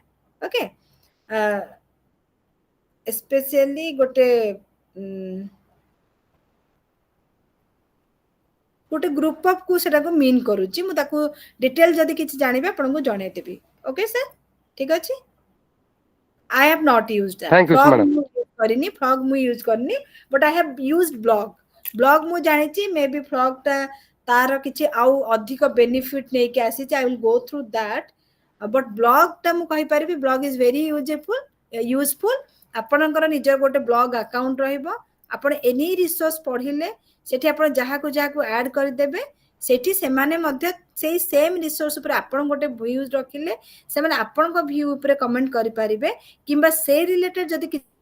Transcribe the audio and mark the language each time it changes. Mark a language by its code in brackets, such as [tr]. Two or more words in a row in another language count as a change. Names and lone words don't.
[or] ଓକେ, ସ୍ପେସିଆଲି ଗୋଟେ ଗୋଟେ [en] group of [or] କୁ ସେଟାକୁ ମିନ୍ କରୁଛି। ମୁଁ ତାକୁ ଡିଟେଲ ଯଦି କିଛି ଜାଣିବେ ଆପଣଙ୍କୁ ଜଣେଇଦେବି। [en] okay sir, [or] ଠିକ ଅଛି। [en] I have not used that. thank you Frog ମ୍ୟାଡ଼ାମ। [or] ମୁଁ use କରିନି, frog ମୁଁ use କରିନି, [en] but I have used blog. [or] Blog ମୁଁ ଜାଣିଛି, ମେ ବି frog ଟା ତାର କିଛି ଆଉ ଅଧିକ ବେନିଫିଟ ନେଇକି ଆସିଛି। [en] I will go through that. But blog [or] ଟା ମୁଁ କହିପାରିବି [en] blog is very useful. [or] ଆପଣଙ୍କର ନିଜର ଗୋଟେ [en] blog account [or] ରହିବ। ଆପଣ [en] any resource [or] ପଢିଲେ ସେଠି ଆପଣ ଯାହାକୁ ଆଡ କରିଦେବେ, ସେଠି ସେମାନେ ମଧ୍ୟ ସେଇ [en] same resource [or] ଉପରେ ଆପଣ ଗୋଟେ ଭ୍ୟୁ ରଖିଲେ ସେମାନେ ଆପଣଙ୍କ ଭ୍ୟୁ ଉପରେ କମେଣ୍ଟ କରିପାରିବେ, କିମ୍ବା ସେ ରିଲେଟେଡ ଯଦି